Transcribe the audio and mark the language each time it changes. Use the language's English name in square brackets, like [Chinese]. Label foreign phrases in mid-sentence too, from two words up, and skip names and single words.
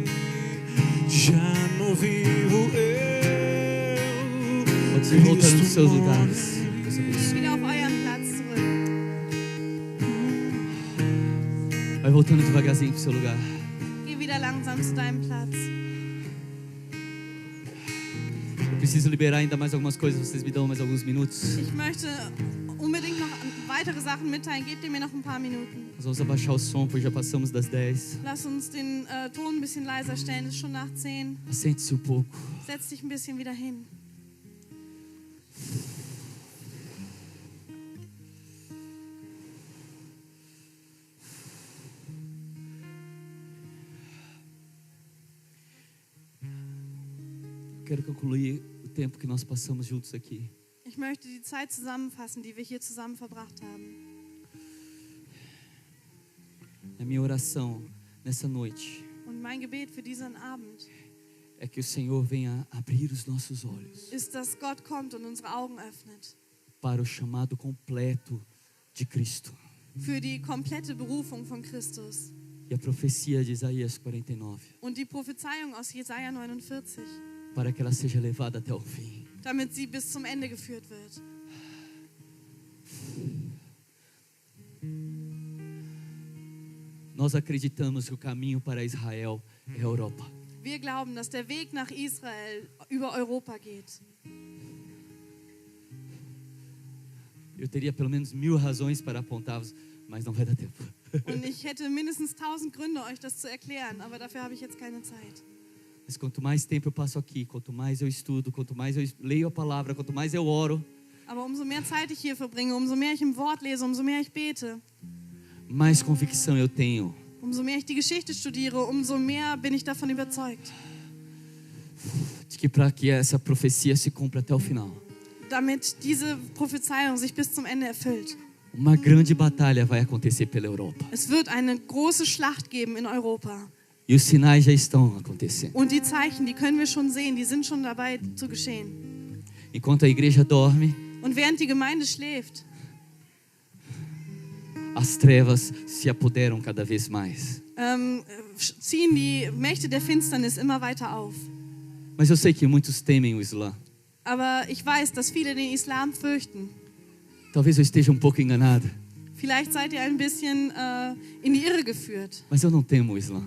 [Portuguese] Já não vivo eu. Pode ir voltando nos seus Cristo lugares. morre. Deus abençoe. [German] Wieder auf euren Platz zurück. [Portuguese] Vai voltando devagarzinho pro seu lugar. [German] Geh wieder langsam zu deinem Platz. [Portuguese] Eu preciso liberar ainda mais algumas coisas. Vocês me dão mais alguns minutos. [German] Ich möchte unbedingt noch weitere Sachen mitteilen. Gebt ihr mir noch ein paar Minuten. [Portuguese] Nós vamos abaixar o som, pois já passamos das 10. [German] Lass uns den Ton ein bisschen leiser stellen. Es ist schon nach 10. [Portuguese] Assente-se um pouco. [German] Setz dich ein bisschen wieder hin. [Portuguese] Quero concluir o tempo que nós passamos juntos aqui. [German] Ich möchte die Zeit zusammenfassen, die wir hier zusammen verbracht haben. [Portuguese] A minha oração nessa noite [German] Und mein Gebet für diesen Abend [Portuguese] é que o Senhor venha abrir os nossos olhos [German] ist, dass Gott kommt und unsere Augen öffnet [Portuguese] para o chamado completo de Cristo. [German] für die komplette Berufung von Christus. [Portuguese] E a profecia de Isaías 49, [German] Und die Prophezeiung aus Jesaja 49, [Portuguese] para que ela seja levada até o fim. [German] damit sie bis zum Ende geführt wird. [Portuguese] Nós acreditamos que o caminho para Israel é a Europa. [German] Wir glauben, dass der Weg nach Israel über Europa geht. [Portuguese] Eu teria pelo menos 1000 razões para apontá-los, mas não vai dar tempo. [German] Und ich hätte mindestens 1000 Gründe, euch das zu erklären, aber dafür habe ich jetzt keine Zeit. [Portuguese] Mas quanto mais tempo eu passo aqui, quanto mais eu estudo, quanto mais eu leio a palavra, quanto mais eu oro, [German] Aber umso mehr Zeit ich hier verbringe, umso mehr ich im Wort lese, umso mehr ich bete, [Portuguese] mais convicção eu tenho [German] umso mehr ich die Geschichte studiere, umso mehr bin ich davon überzeugt, [Portuguese] de que para que essa profecia se cumpra até o final, [German] damit diese Prophezeiung sich bis zum Ende erfüllt. [Portuguese] uma grande batalha vai acontecer pela Europa. [German] Es wird eine große Schlacht geben in Europa. [Portuguese] E os sinais já estão acontecendo. [German] Und die Zeichen, die können wir schon sehen, die sind schon dabei zu geschehen. [Portuguese] Enquanto a igreja dorme, [German] Und während die Gemeinde schläft, [Portuguese] as trevas se apoderam cada vez mais. [German] ziehen die Mächte der Finsternis immer weiter auf. [Portuguese] Mas eu sei que muitos temem o Islã. [German] Aber ich weiß, dass viele den Islam fürchten. [Portuguese] Talvez eu esteja pouco enganada, [German] Vielleicht seid ihr ein bisschen in die Irre geführt, [Portuguese] mas eu não temo o Islã.